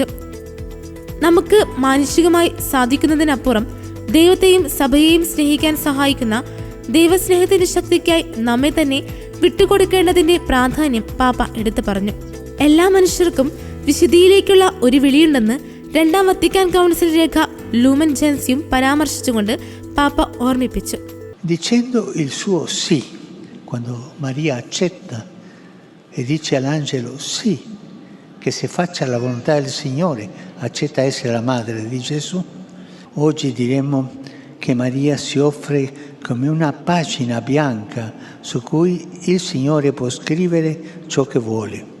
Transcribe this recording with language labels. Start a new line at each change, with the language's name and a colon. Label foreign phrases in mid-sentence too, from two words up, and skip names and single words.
Malayalam: നമുക്ക് മാനുഷികമായി സാധിക്കുന്നതിനപ്പുറം ദൈവത്തെയും സഭയെയും സ്നേഹിക്കാൻ സഹായിക്കുന്ന ദൈവസ്നേഹത്തിന്റെ ശക്തിക്കായി നമ്മെ തന്നെ വിട്ടുകൊടുക്കേണ്ടതിന്റെ പ്രാധാന്യം പാപ്പ എടുത്തു പറഞ്ഞു. എല്ലാ മനുഷ്യർക്കും വിശുദ്ധിയിലേക്കുള്ള ഒരു വിളിയുണ്ടെന്ന് രണ്ടാം വത്തിക്കാൻ കൗൺസിൽ രേഖ ലൂമൻ ജെൻസിയും പരാമർശിച്ചുകൊണ്ട് പാപ്പ ഓർമ്മിപ്പിച്ചു.
Italian: Dicendo il suo sì, quando Maria accetta e dice all'angelo sì, che si faccia la volontà del Signore, accetta essere la madre di Gesù, oggi diremmo che Maria si offre come una pagina bianca su cui il Signore può scrivere ciò che vuole.